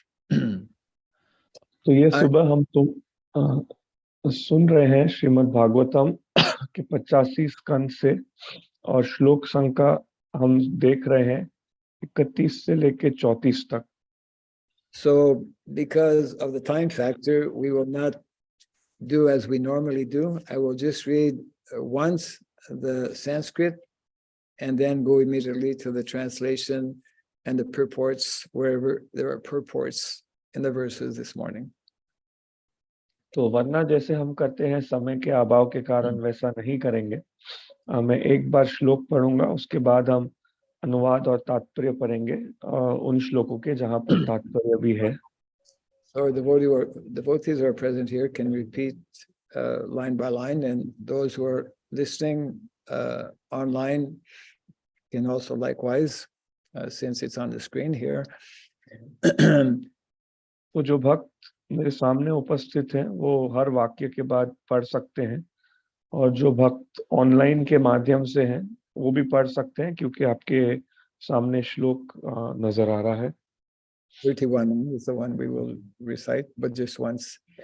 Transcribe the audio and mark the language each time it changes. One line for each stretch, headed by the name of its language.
Hindi: तो ये सुबह हम सुन रहे हैं श्रीमद् भागवतम के 85 स्कंद से, और श्लोक संख्या हम देख रहे हैं 31 से लेके 34 तक.
English: So because of the time factor, we will not do as we normally do. I will just read once the Sanskrit and then go immediately to the translation and the purports wherever there are purports in the verses this morning.
Hindi: तो वरना जैसे हम करते हैं समय के अभाव के कारण वैसा नहीं करेंगे. मैं एक बार श्लोक पढ़ूंगा, उसके बाद हम अनुवाद और तात्पर्य पढ़ेंगे उन श्लोकों के जहां पर तात्पर्य भी है.
English: So devotees who are present here can repeat line by line, and those who are listening online can also likewise, since it's on the screen here.
Hindi: तो जो भक्त मेरे सामने उपस्थित हैं वो हर वाक्य के बाद पढ़ सकते हैं, और जो भक्त ऑनलाइन के माध्यम से हैं वो भी पढ़ सकते हैं, क्योंकि आपके सामने श्लोक नजर आ रहा है.
English: 31 is the one we will recite, but just once.